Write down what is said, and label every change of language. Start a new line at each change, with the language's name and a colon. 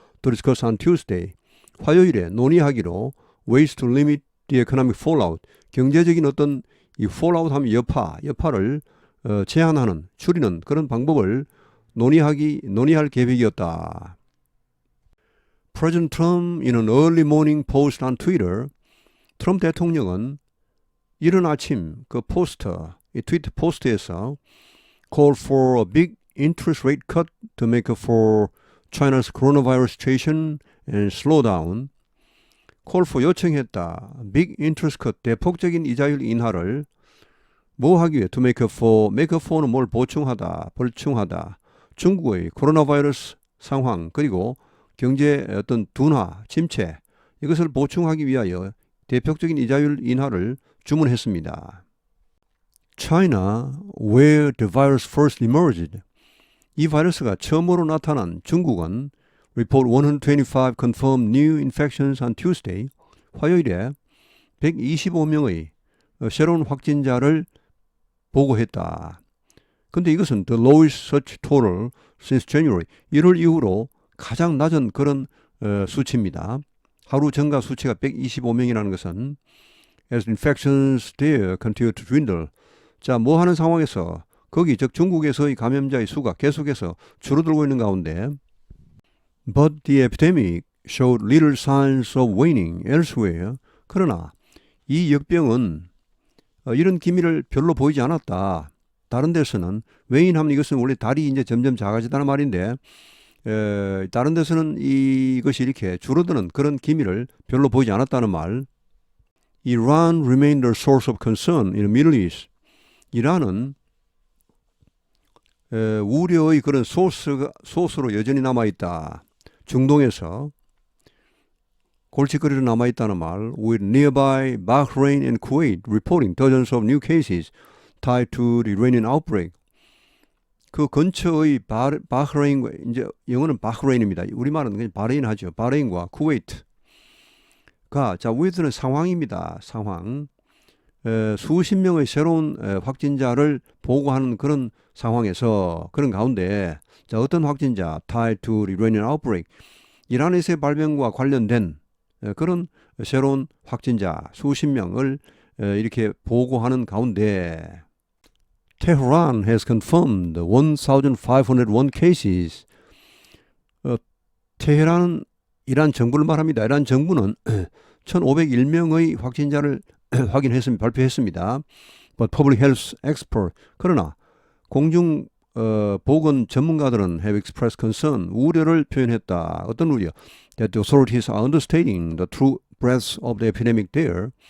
English: To discuss on Tuesday,
Korean: 화요일에 논의하기로
English: ways to limit the economic fallout,
Korean: 경제적인 어떤 이 fallout 하면 여파를 제한하는, 줄이는 그런 방법을 논의할 계획이었다.
English: President Trump in an early morning post on Twitter,
Korean: 트럼프 대통령은 이른 아침 그 포스터, 이 트위터 포스트에서
English: called for a big interest rate cut to make up for China's coronavirus situation and slow down. call for
Korean: 요청했다.
English: big interest cut,
Korean: 대폭적인 이자율 인하를 뭐 하기 위해
English: to make up for
Korean: 는 뭘 보충하다, 벌충하다. 중국의 코로나 바이러스 상황 그리고 경제 어떤 둔화, 침체 이것을 보충하기 위하여 대폭적인 이자율 인하를 주문했습니다.
English: China, where the virus first emerged.
Korean: 이 바이러스가 처음으로 나타난 중국은
English: report 125 confirmed new infections on Tuesday.
Korean: 화요일에 125명의 새로운 확진자를 보고했다. 근데 이것은
English: the lowest such total since January.
Korean: 1월 이후로 가장 낮은 그런 수치입니다. 하루 증가 수치가 125명이라는 것은
English: as infections there continue to dwindle.
Korean: 자, 뭐 하는 상황에서 거기 즉 중국에서의 감염자의 수가 계속해서 줄어들고 있는 가운데
English: but the epidemic showed little signs of waning elsewhere.
Korean: 그러나 이 역병은 이런 기미를 별로 보이지 않았다. 다른 데서는 웨인하면 이것은 원래 달이 이제 점점 작아지다는 말인데 다른 데서는 이것이 이렇게 줄어드는 그런 기미를 별로 보이지 않았다는 말.
English: Iran remained a source of concern in the Middle East.
Korean: 이란은 우려의 그런 소스로 여전히 남아있다. 중동에서 골칫거리로 남아있다는 말.
English: With nearby Bahrain and Kuwait reporting dozens of new cases tied to the Iranian outbreak.
Korean: 그 근처의 바흐레인과, 이제 영어는 바흐레인입니다. 우리말은 그냥 바레인 하죠. 바레인과 쿠웨이트가, 자, 위드는 상황입니다. 상황. 수십 명의 새로운 확진자를 보고하는 그런 상황에서, 그런 가운데, 자, 어떤 확진자,
English: tied to the Iranian outbreak,
Korean: 이란에서의 발병과 관련된 그런 새로운 확진자 수십 명을 이렇게 보고하는 가운데,
English: Tehran has confirmed 1,501 cases.
Korean: 테헤란은 이란 정부를 말합니다. 이란 정부는 1,501명의 확진자를 발표했습니다.
English: But public health expert,
Korean: 그러나 공중 보건 전문가들은
English: have expressed concern,
Korean: 우려를 표현했다. 어떤 우려?
English: That the authorities are understating the true breadth of the epidemic there.